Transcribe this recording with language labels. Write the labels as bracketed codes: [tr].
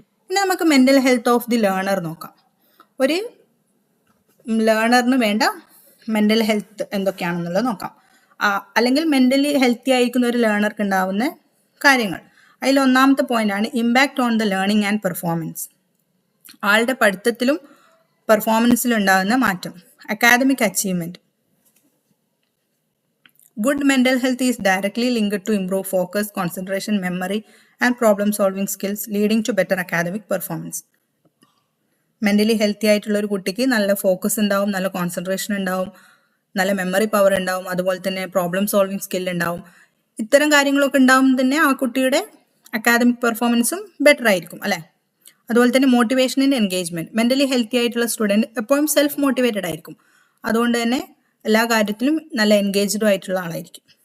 [ml] ഇനി നമുക്ക് [en] mental health of the learner [ml] നോക്കാം. ഒരു ലേണറിന് വേണ്ട മെൻ്റൽ ഹെൽത്ത് എന്തൊക്കെയാണെന്നുള്ളത് നോക്കാം. അല്ലെങ്കിൽ മെൻ്റലി ഹെൽത്തി ആയിരിക്കുന്ന ഒരു ലേണർക്ക് ഉണ്ടാവുന്ന കാര്യങ്ങൾ. അതിൽ ഒന്നാമത്തെ പോയിന്റാണ് [en] Impact on the learning and performance. [ml] ആളുടെ പഠിത്തത്തിലും പെർഫോമൻസിലും ഉണ്ടാകുന്ന മാറ്റം. [en] Academic achievement. Good mental health is directly linked to improve focus, concentration, memory, and problem-solving skills, leading to better academic performance. [ml] Mentally healthy ആയിട്ടുള്ള ഒരു കുട്ടിക്ക് നല്ല ഫോക്കസ് ഉണ്ടാവും, നല്ല കോൺസെൻട്രേഷൻ ഉണ്ടാവും, നല്ല മെമ്മറി പവർ ഉണ്ടാവും, അതുപോലെ തന്നെ പ്രോബ്ലം സോൾവിങ് സ്കിൽ ഉണ്ടാവും. ഇത്തരം കാര്യങ്ങളൊക്കെ ഉണ്ടാവും തന്നെ ആ കുട്ടിയുടെ അക്കാദമിക് പെർഫോമൻസും ബെറ്റർ ആയിരിക്കും അല്ലേ. അതുപോലെ തന്നെ [en] Motivation and engagement. [ml] Mentally healthy ആയിട്ടുള്ള സ്റ്റുഡൻറ്റ് എപ്പോഴും സെൽഫ് മോട്ടിവേറ്റഡ് ആയിരിക്കും, അതുകൊണ്ട് തന്നെ എല്ലാ കാര്യത്തിലും നല്ല എൻഗേജ്ഡ് ആയിട്ടുള്ള ആളായിരിക്കും.